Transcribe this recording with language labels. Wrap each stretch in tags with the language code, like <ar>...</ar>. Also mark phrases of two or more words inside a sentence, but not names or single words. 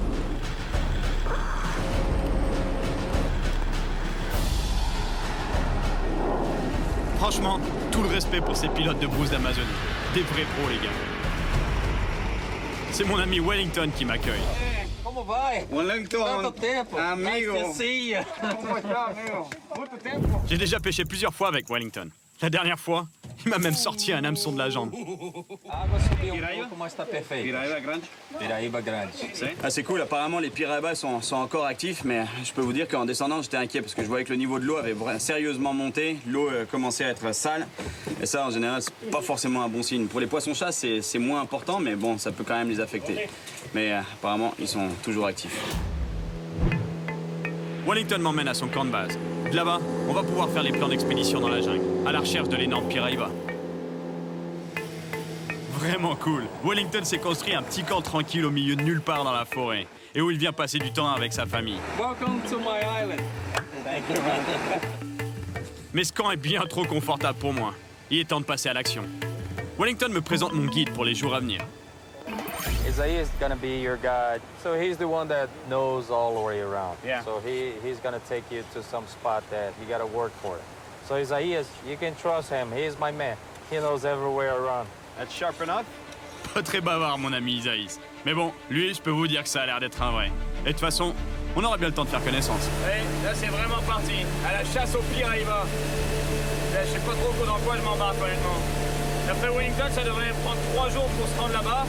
<fr>Franchement, tout le respect pour ces pilotes de brousse d'Amazonie. Des vrais pros, les gars. C'est mon ami Wellington qui m'accueille. Hey, comment va?</fr> <pt>Wellington, Tanto tempo. amigo.</pt> <en>Nice to see you.</en> <pt>Como está, amigo? Muito tempo.</pt> <fr>J'ai déjà pêché plusieurs fois avec Wellington. La dernière fois, il m'a même sorti un hameçon de la jambe.</fr> <pt>A água subiu pouco, mas tá perfeito. Piraíba grande. Piraíba grande.</pt> <fr>Ah, c'est cool, apparemment les piraillas sont encore actifs, mais je peux vous dire qu'en descendant j'étais inquiet parce que je voyais que le niveau de l'eau avait sérieusement monté, l'eau commençait à être sale, et ça en général c'est pas forcément un bon signe. Pour les poissons-chats c'est moins important, mais bon, ça peut quand même les affecter. Mais apparemment ils sont toujours actifs. Wellington m'emmène à son camp de base. De là-bas, on va pouvoir faire les plans d'expédition dans la jungle, à la recherche de l'énorme piraillas. Vraiment cool. Wellington s'est construit un petit camp tranquille au milieu de nulle part dans la forêt, et où il vient passer du temps avec sa famille.</fr> <en>Welcome to my island. Thank you, man.</en> <fr>Mais ce camp est bien trop confortable pour moi. Il est temps de passer à l'action. Wellington me présente mon guide pour les jours à venir.</fr> <en>Isaiah is gonna be your guide. So he's the one that knows all the way around. Yeah. So he's gonna take you to some spot that you gotta work for it. So Isaiah, you can trust him. He's my man. He knows everywhere around. That's sharp enough.</en> <fr>Pas très bavard, mon ami Isaïs. Mais bon, lui, je peux vous dire que ça a l'air d'être un vrai. Et de toute façon, on aura bien le temps de faire connaissance. Hey, là c'est vraiment parti. À la chasse aux piraillas. Je sais pas trop dans quoi je m'embarque honnêtement. D'après Wellington, ça devrait prendre 3 jours pour se rendre là-bas.</fr>